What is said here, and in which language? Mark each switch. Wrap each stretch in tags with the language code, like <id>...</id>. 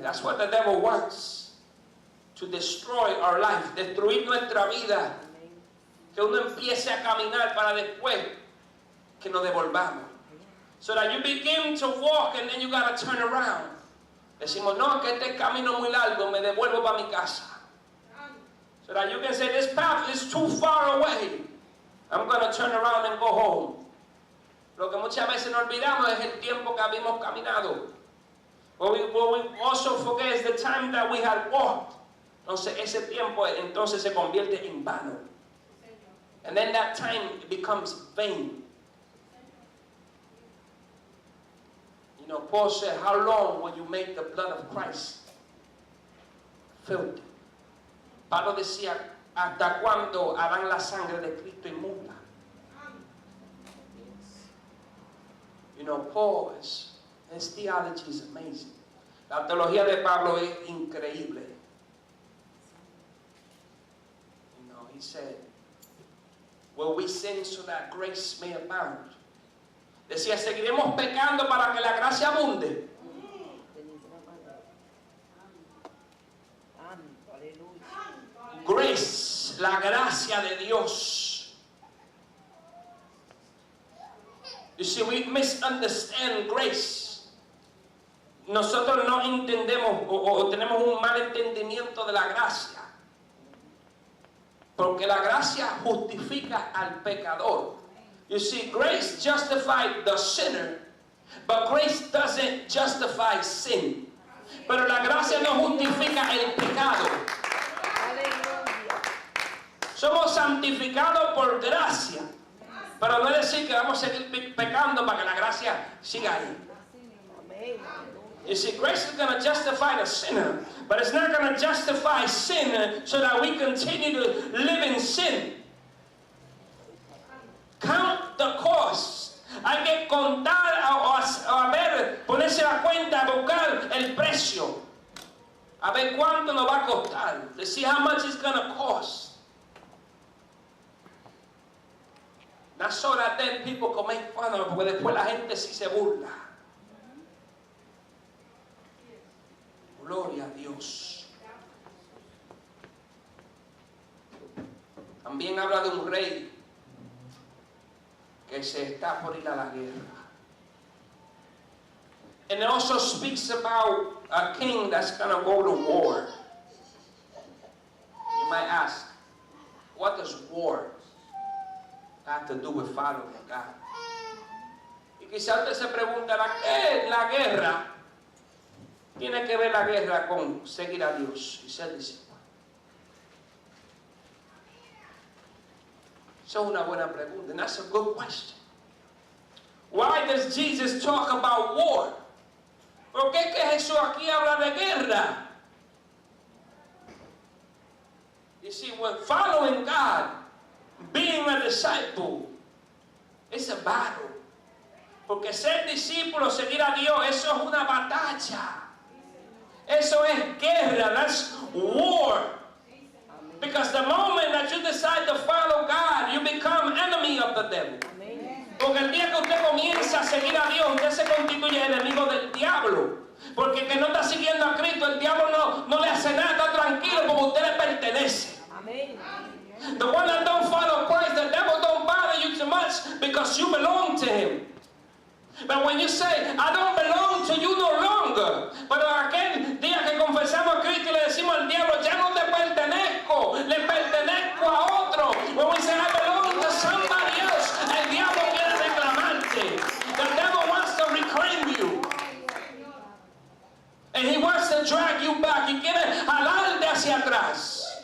<en>That's what the devil wants. To destroy our life.</en> <es>Destruir nuestra vida. Que uno empiece a caminar para después que nos devolvamos.</es> <en>So that you begin to walk and then you got to turn around.</en> <es>Decimos, no, que este camino es muy largo, me devuelvo para mi casa.</es> <en>So that you can say, this path is too far away. I'm going to turn around and go home.</en> <es>Lo que muchas veces nos olvidamos es el tiempo que habíamos caminado.</es> <en>What we also forget is the time that we had walked.</en> <es>Entonces ese tiempo entonces se convierte en vano.</es> <en>And then that time becomes vain. You know, Paul said, how long will you make the blood of Christ filthy?</en> <es>Pablo decía, ¿hasta cuándo harán la sangre de Cristo inmunda?</es> <en>You know, Paul, his theology is amazing.</en> <es>La teología de Pablo es increíble.</es> <en>You know, he said, will we sin so that grace may abound?</en> <es>Decía, ¿seguiremos pecando para que la gracia abunde? Grace, la gracia de Dios.</es> <en>You see, we misunderstand grace.</en> <es>Nosotros no entendemos o tenemos un mal entendimiento de la gracia. Porque la gracia justifica al pecador.</es> <en>You see, grace justifies the sinner, but grace doesn't justify sin.</en> <es>Pero la gracia no justifica el pecado. Somos santificados por gracia, pero no es decir que vamos a seguir pecando para que la gracia siga ahí.</es> <en>You see, grace is going to justify the sinner, but it's not going to justify sin so that we continue to live in sin. Count the cost.</en> <es>Hay que contar a ver, ponerse la cuenta, a buscar el precio. A ver cuánto nos va a costar.</es> <en>To see how much it's going to cost. Not so that then people can make fun of it,</en> <es>porque después la gente sí se burla. Gloria a Dios. También habla de un rey que se está por ir a la guerra.</es> <en>And it also speaks about a king that's going to go to war. You might ask, what does war have to do with following God?</en> <es>Y quizá usted se preguntará, ¿qué es la guerra? Tiene que ver la guerra con seguir a Dios y ser discípulo. Esa es una buena pregunta,</es> <en>and that's a good question. Why does Jesus talk about war?</en> <es>¿Por qué que Jesús aquí habla de guerra?</es> <en>You see, when following God, being a disciple, it's a battle.</en> <es>Porque ser discípulo, seguir a Dios, eso es una batalla. Eso es guerra.</es> <en>That's war. Because the moment that you decide to follow God, you become enemy of the devil.</en> <es>Porque el día que usted comienza a seguir a Dios, usted se constituye enemigo del diablo. Porque el que no está siguiendo a Cristo, el diablo no le hace nada, está tranquilo porque usted le pertenece.</es> <en>The one that don't follow Christ, the devil don't bother you too much because you belong to him. But when you say, I don't belong to you no longer,</en> <es>pero aquel día que confesamos a Cristo y le decimos al diablo, ya no te pertenezco, le pertenezco a otro.</es> <en>When we say, I belong to somebody else,</en> <es>el diablo quiere reclamarte.</es> <en>The devil wants to reclaim you. And he wants to drag you back.</en> <es>Y quiere jalarte hacia atrás.</es>